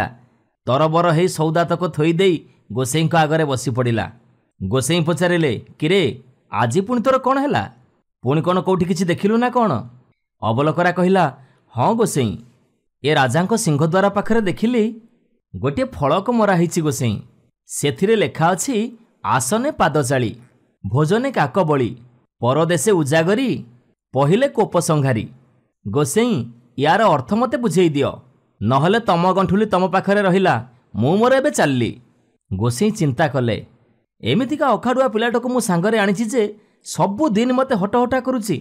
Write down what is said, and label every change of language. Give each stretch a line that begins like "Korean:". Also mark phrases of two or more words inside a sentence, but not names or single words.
Odia: ତରବର ହେ ସୌଦା ତକ ଥୋଈ ଦେଈ ଗୋସେଈ ଆଗରେ ବସୀ ପଡ଼ିଲା। ଗୋସେଈ ପଚାରିଲେ, କିରେ ଆଜ ପୁଣୀ ତୋର କୌନ ହୈଲା? ପୁଣୀ କୌନ କୌଟୀ କିଛି ଦେଖିଲୁ ନା କୌନ? ଅବଲୋକରା କହିଲା, ହାଁ ଗୋସେଈ, ଏ ରାଜାଙ୍କୋ ସିଂହଦ୍ୱାର ପାଖରେ ଦେଖିଲୀ ଗୋଟେ ଫଳକ ମରା ହିଛି ଗୋସେଈ। ସେଥିରେ ଲେଖା ଅଛି, ଆସନେ ପାଦଚାଳୀ, ଭୋଜନେ କାକବଳୀ, ପରଦେଶେ ଉଜାଗରୀ, ପହିଲେ କୋପ ସଂଘାରୀ। ଗୋସେଈ, ୟାର ଅର୍ଥ ମତେ ବୁଝେଈ ଦିୟୋ, ନହଲେ ତମ ଗଣ୍ଠୁଳୀ ତମ ପାଖରେ ରହିଲା, ମୁ ମୋର ଏବେ ଚଳଲୀ। ଗୋସେଈ ଚିନ୍ତା କଲେ, ଏମିତିକା ଅଖାଡୁଆ ପିଲାଟକୋ ମୁ ସାଙ୍ଗରେ ଆନିଛି ଯେ ସବୁ ଦିନ ମତେ ହଟହଟା କରୂଛି।